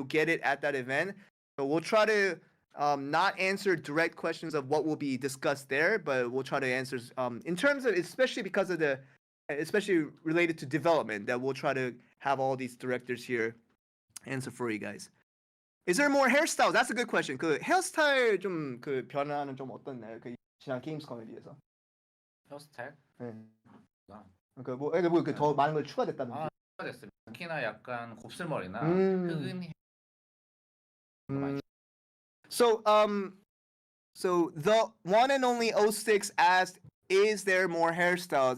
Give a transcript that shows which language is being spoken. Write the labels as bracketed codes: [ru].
[en] You'll get it at that event. So we'll try to not answer direct questions of what will be discussed there, but we'll try to answer in terms of, especially because of especially related to development, that we'll try to have all these directors here answer for you guys. Is there more hairstyles? That's a good question. [ko] 그 헤어스타일 좀 그 변화는 좀 어떻나요? 그 지난 게임스컴에 비해서. 헤어스타일? 네. 아. 그러니까 더 많은 걸 추가됐다든지. 됐습니다. 특히나 약간 곱슬머리나 흑은 [en] So the one and only 06 asked, is there more hairstyles?